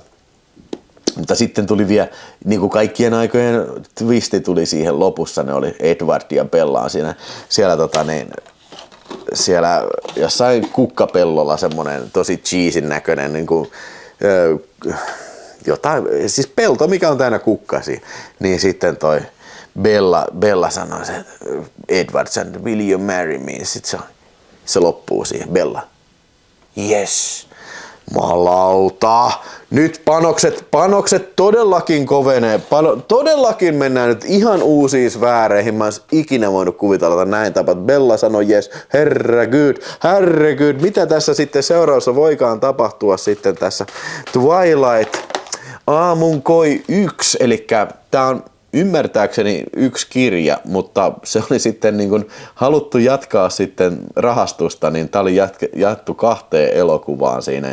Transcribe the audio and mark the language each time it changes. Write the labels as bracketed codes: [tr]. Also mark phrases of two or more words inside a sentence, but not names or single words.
[fi] Mutta sitten tuli vielä, niin kuin kaikkien aikojen twisti tuli siihen lopussa, ne oli Edward ja Bella siellä jossain kukkapellolla semmoinen tosi cheesin näköinen niin kuin, jotain, siis pelto, mikä on täynnä kukkasi, niin sitten toi Bella sanoi, että Edward sanoi, [en] will you marry me? [fi] Sitten se loppuu siihen, Bella. Yes, malauta. Nyt panokset todellakin kovenee. Todellakin mennään nyt ihan uusiin sfääreihin. Mä en ikinä voinut kuvitella näin tapaa. Bella sanoi, yes, herregud, mitä tässä sitten seuraavassa voikaan tapahtua sitten tässä Twilight aamun koi 1, eli tää on ymmärtääkseni 1 kirja, mutta se oli sitten niin kun haluttu jatkaa sitten rahastusta, niin tää oli jaettu 2 elokuvaan siinä.